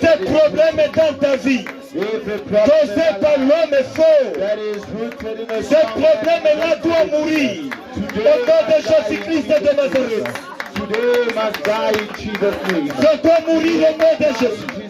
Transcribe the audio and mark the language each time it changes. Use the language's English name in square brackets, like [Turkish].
[French] tes problèmes dans ta vie. [English] every problem [French] Causés par l'homme faux. [English] that is rooted in a [French] Ce problème-là doit mourir. Au nom de Jésus-Christ de Nazareth. [English] today must die in Jesus' name. [French] Ça doit mourir au nom de Jésus.